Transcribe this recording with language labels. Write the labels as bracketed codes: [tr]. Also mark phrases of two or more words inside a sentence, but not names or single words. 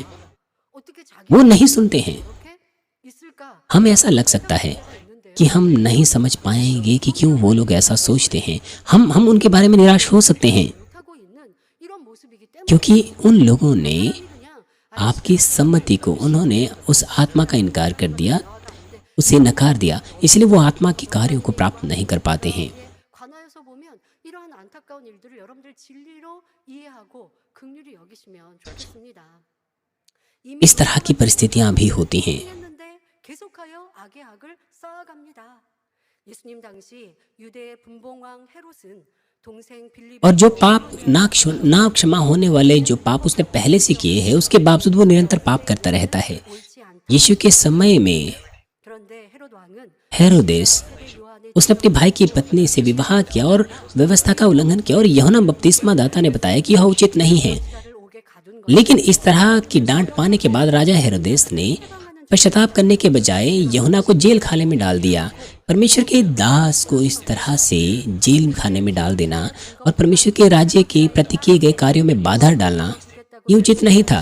[ko] 어떻게 자기 [hi] वो नहीं सुनते हैं। [ko] 이렇게 있을까? [hi] हमें ऐसा लग सकता है कि हम नहीं समझ पाएंगे कि क्यों वो लोग ऐसा सोचते हैं। हम उनके बारे में निराश हो सकते हैं, [ko] 하고 있는 이런 모습이기 때문에 [hi] क्योंकि उन लोगों ने [ko] 그냥 [hi] आपकी सम्मति को, उन्होंने उस आत्मा का इनकार कर दिया, उसे नकार दिया, इसलिए वो आत्मा के कार्यों को प्राप्त नहीं कर पाते हैं। [ko] 관하여서 보면 이러한 안타까운 일들을 여러분들 진리로 이해하고 긍휼히 여기시면 좋겠습니다. 이미 [hi] इस तरह की परिस्थितियां भी होती हैं। [ko] 했는데 계속하여 악의 악을 쌓아갑니다. 예수님 당시 유대의 분봉왕 헤롯은 동생 빌립 [hi] और जो पाप ना क्षमा होने वाले जो पाप उसने पहले से किए हैं, उसके बावजूद वो निरंतर पाप करता रहता है। [ko] 옳지 않다. [hi] यीशु के समय में [ko] 그런데 헤롯 왕은 [hi] हेरोदेस, [ko] 세례 요한의 [hi] उसने अपने भाई की पत्नी से विवाह किया और व्यवस्था का उल्लंघन किया, और यूहन्ना बपतिस्मा दाता ने बताया कि यह उचित नहीं है। [ko] 자를 옥에 가둔 것. [hi] लेकिन इस तरह की डांट पाने के बाद राजा हेरोदेस ने पश्चाताप करने के बजाय यूहन्ना को जेल खाने में डाल दिया। परमेश्वर के दास को इस तरह से जेल खाने में डाल देना और परमेश्वर के राज्य के प्रति किए गए कार्यों में बाधा डालना ये उचित नहीं था।